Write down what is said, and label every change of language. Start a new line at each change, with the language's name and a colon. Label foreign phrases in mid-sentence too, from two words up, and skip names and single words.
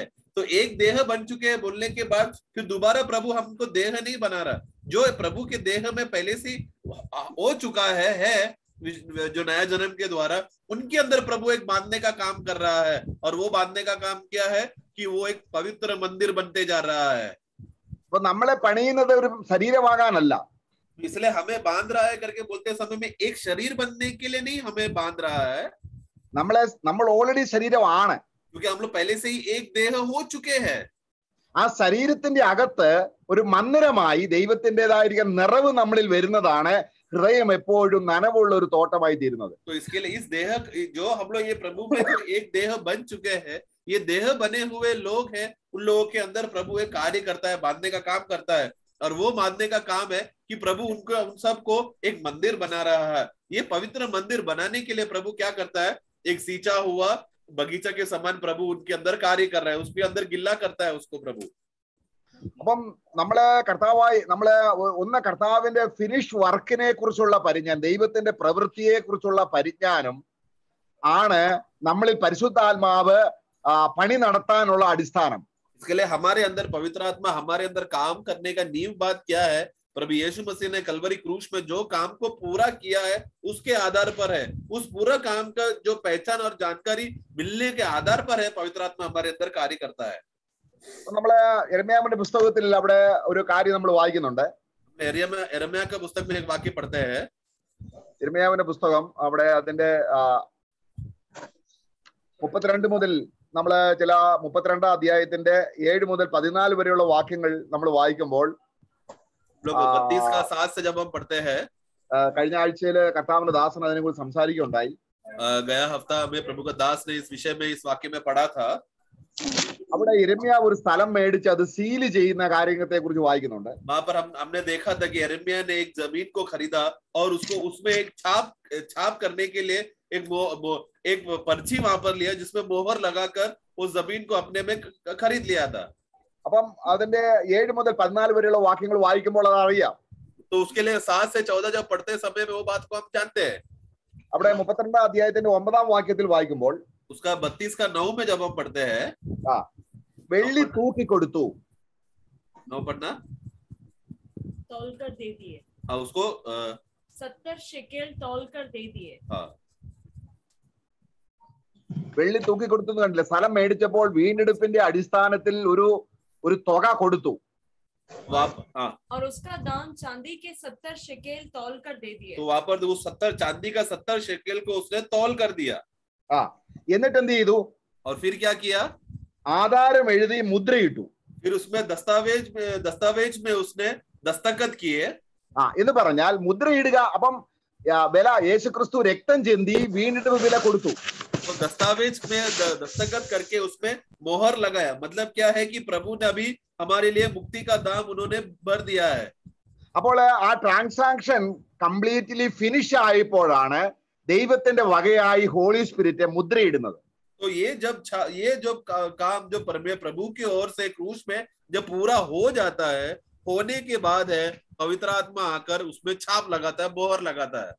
Hindi: तो एक देह बन चुके हैं बोलने के बाद फिर दोबारा प्रभु हमको देह नहीं बना रहा. जो प्रभु के देह में पहले से हो चुका है जो नया जन्म के द्वारा उनके अंदर प्रभु एक बांधने का काम कर रहा है. और वो बांधने का काम क्या है कि वो एक पवित्र मंदिर बनते जा रहा है.
Malayalam: അപ്പൊ നമ്മളെ പണിയുന്നത് ഒരു ശരീരമാകാനല്ല,
Hindi: इसलिए हमें बांध रहा है करके बोलते समय में एक शरीर बनने के लिए नहीं हमें बांध रहा है.
Malayalam: നമ്മൾ ഓൾറെഡി ശരീരമാണ്.
Hindi: क्योंकि हम लोग पहले से ही एक देह हो चुके हैं.
Malayalam: ആ ശരീരത്തിന്റെ അകത്ത് ഒരു മന്ദിരമായി ദൈവത്തിൻ്റെതായിരിക്കുന്ന നിറവ് നമ്മളിൽ വരുന്നതാണ് ഹൃദയം എപ്പോഴും നനവുള്ള ഒരു തോട്ടമായി തീരുന്നത്.
Hindi: तो इसके लिए इस देह जो हम लोग ये प्रभु में जो एक देह बन चुके हैं, ये देह बने हुए लोग हैं, उन लोगों के अंदर प्रभु एक कार्य करता है, बांधने का काम करता है. और वो बांधने का काम है कि प्रभु उन सबको एक मंदिर बना रहा है. ये पवित्र मंदिर बनाने के लिए प्रभु क्या करता है, एक सींचा हुआ बगीचा के समान प्रभु उनके अंदर कार्य कर रहा है, उसके अंदर गिल्ला करता है उसको प्रभु.
Malayalam: അപ്പം നമ്മള് കർത്താവിന്റെ
English: finish work
Malayalam: കുറിച്ചുള്ള പരിജ്ഞാനം, ദൈവത്തിന്റെ പ്രവൃത്തിയെ കുറിച്ചുള്ള പരിജ്ഞാനം ആണ് നമ്മളിൽ പരിശുദ്ധാത്മാവ് പണി നടത്താനുള്ള അടിസ്ഥാനം.
Hindi: इसके लिए हमारे अंदर पवित्र आत्मा हमारे अंदर काम करने का नींव बात क्या है, प्रभु यीशु मसीह ने कलवरी क्रूस में जो काम को पूरा किया है उसके आधार पर है. उस पूरा काम का जो पहचान और जानकारी मिलने के आधार पर है पवित्र आत्मा हमारे अंदर कार्य करता है.
Malayalam: നമ്മള് യിരെമ്യാവിന്റെ പുസ്തകത്തിൽ അവിടെ ഒരു കാര്യം നമ്മൾ വായിക്കുന്നുണ്ട്.
Hindi: यिर्मयाह का पुस्तक में एक वाक्य पढ़ते हैं.
Malayalam: യിരെമ്യാവിന്റെ പുസ്തകം അവിടെ അതിന്റെ 32 മുതൽ നമ്മള് ചില 32-ാം അധ്യായത്തിന്റെ 7 മുതൽ 14 വരെയുള്ള വാക്യങ്ങൾ നമ്മൾ വായിക്കുമ്പോൾ കഴിഞ്ഞ ആഴ്ചയില് കർത്താവിന്റെ ദാസൻ അതിനെ കുറിച്ച് സംസാരിക്കുകയുണ്ടായി.
Hindi: गया हफ्ता में प्रभु का दास ने इस विषय में इस वाक्य में पढ़ा था.
Malayalam: അവിടെ യിരെമ്യാവ് ഒരു സ്ഥലം മേടിച്ച് അത് സീൽ ചെയ്യുന്ന കാര്യത്തെ കുറിച്ച് വായിക്കുന്നുണ്ട്.
Hindi: वहां पर हमने देखा था कि यिर्मयाह ने एक जमीन को खरीदा और उसको उसमें एक छाप करने के लिए एक पर्ची वहां पर लिया जिसमें मोहर लगाकर उस जमीन को अपने में खरीद लिया था.
Malayalam: അപ്പം അതിന്റെ 7 മുതൽ 14 വരെയുള്ള വാക്യങ്ങൾ വായിക്കുമ്പോൾ അത് അറിയാം.
Hindi: तो उसके लिए 7 से 14 जब पढ़ते समय में वो बात को हम जानते हैं.
Malayalam: അവിടെ 32-ാം അധ്യായത്തിന്റെ 9-ാം വാക്യത്തിൽ വായിക്കുമ്പോൾ
Hindi: उसका 32 का 9 में जब हम पढ़ते हैं
Malayalam: വെള്ളി തൂക്കി കൊടുത്തു.
Hindi: 9 पढ़ना तौल कर दे दिए. उसको 70 शेकेल तौल कर दे दिए.
Malayalam: വെള്ളി തൂക്കി കൊടുത്തു എന്ന് കണ്ടില്ല. സ്ഥലം മേടിച്ചപ്പോൾ വീണ്ടെടുപ്പിന്റെ അടിസ്ഥാനത്തിൽ ഒരു തുക കൊടുത്തു.
Hindi: और उसका दाम चांदी के 70 शेकेल तौल कर दे दिए. तो वहां पर उस 70 चांदी का 70 शेकेल को उसने तौल कर दिया.
Malayalam: എന്നിട്ട് എന്ത് ചെയ്തു?
Hindi: और फिर क्या किया?
Malayalam: ആധാരം എഴുതി മുദ്രയിട്ടു.
Hindi: फिर उसमें दस्तावेज में उसने दस्तखत किए.
Malayalam: എന്ന് പറഞ്ഞാൽ മുദ്രയിടുക. അപ്പം വില യേശുക്രിസ്തു രക്തം ചെന്തി വീണ്ടെടുപ്പ് വില കൊടുത്തു.
Hindi: तो दस्तावेज में दस्तखत करके उसमें मोहर लगाया। मतलब क्या है कि प्रभु ने अभी हमारे लिए मुक्ति का दाम उन्होंने भर दिया है।
Malayalam: അപ്പോൾ ആ
English: transaction completely finish
Malayalam: ആയപ്പോഴാണ് ദൈവത്തിന്റെ വകയായി
English: Holy Spirit
Malayalam: മുദ്രയിടുന്നത്.
Hindi: तो ये जो काम जो प्रभु की ओर से क्रूस में जब पूरा हो जाता है, होने के बाद है पवित्र आत्मा आकर उसमें छाप लगाता है, मोहर लगाता है।